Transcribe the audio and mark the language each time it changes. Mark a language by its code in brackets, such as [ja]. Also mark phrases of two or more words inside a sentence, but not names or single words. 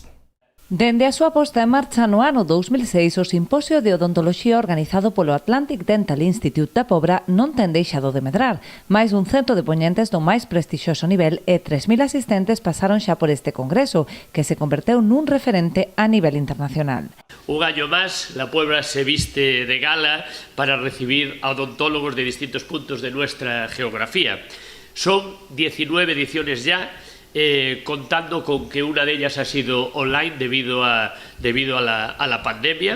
[gl] Dende a súa posta en marcha no ano 2006, o Simposio de Odontoloxía organizado polo Atlantic Dental Institute da Pobra non ten deixado de medrar. Mais dun cento de poñentes do máis prestixioso nivel e 3.000 asistentes pasaron xa por este congreso, que se converteu nun referente a nivel internacional. [es] Un año más, la Puebla se viste de gala para recibir a odontólogos de distintos puntos de nuestra geografía. Son 19 ediciones ya, contando con que una de ellas ha sido online debido a la pandemia.